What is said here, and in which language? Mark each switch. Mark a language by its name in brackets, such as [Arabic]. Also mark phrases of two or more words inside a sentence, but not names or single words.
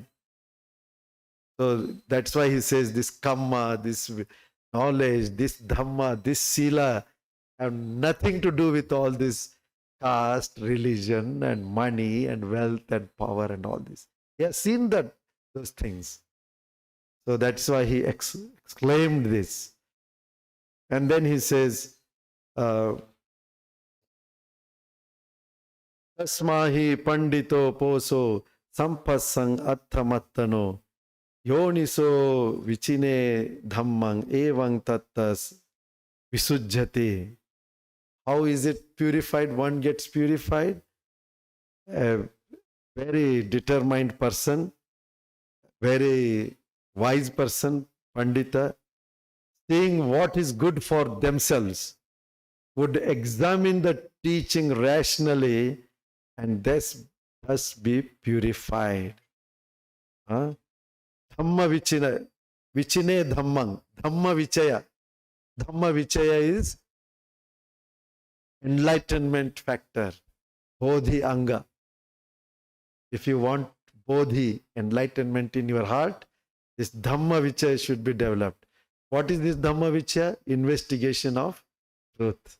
[English] So that's why he says this kamma, this knowledge, this dhamma, this sila have nothing to do with all this caste, religion, and money, and wealth, and power, and all this. He has seen those things. So that's why he exclaimed this. And then he says, [Pali] Tasmahi pandito poso sampasang attamattano yoniso vichine dhammang evang tattas visujjati. [English] How is it purified? One gets purified. A very determined person, very wise person, Pandita, seeing what is good for themselves, would examine the teaching rationally and thus be purified. [Pali] Dhamma vichine dhammang. Dhamma vichaya. Dhamma vichaya [English] is enlightenment factor. [Pali] Bodhi anga. [English] If you want Bodhi, enlightenment in your heart, this [Pali] Dhamma vichaya [English] should be developed. What is this [Pali] Dhamma vichaya? [English] Investigation of truth.